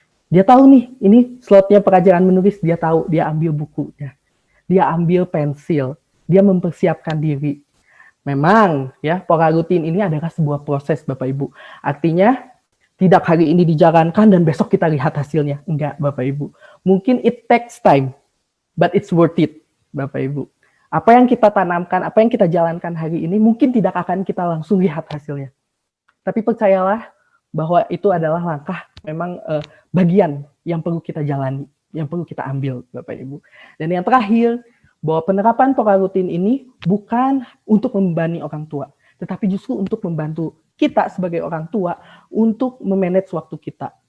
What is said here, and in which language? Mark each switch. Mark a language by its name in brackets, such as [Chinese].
[Indonesian] Dia tahu nih, ini slotnya pelajaran menulis, dia tahu, dia ambil bukunya. Dia ambil pensil, dia mempersiapkan diri. Memang ya pola rutin ini adalah sebuah proses Bapak Ibu. Artinya tidak hari ini dijalankan dan besok kita lihat hasilnya. Enggak Bapak Ibu. Mungkin [English] it takes time, but it's worth it Bapak Ibu. [Indonesian] Apa yang kita tanamkan, apa yang kita jalankan hari ini mungkin tidak akan kita langsung lihat hasilnya. Tapi percayalah bahwa itu adalah langkah memang bagian yang perlu kita jalani, yang perlu kita ambil Bapak Ibu. Dan yang terakhir, bahwa penerapan pola rutin ini bukan untuk membebani orang tua, tetapi justru untuk membantu kita sebagai orang tua untuk memanage waktu kita.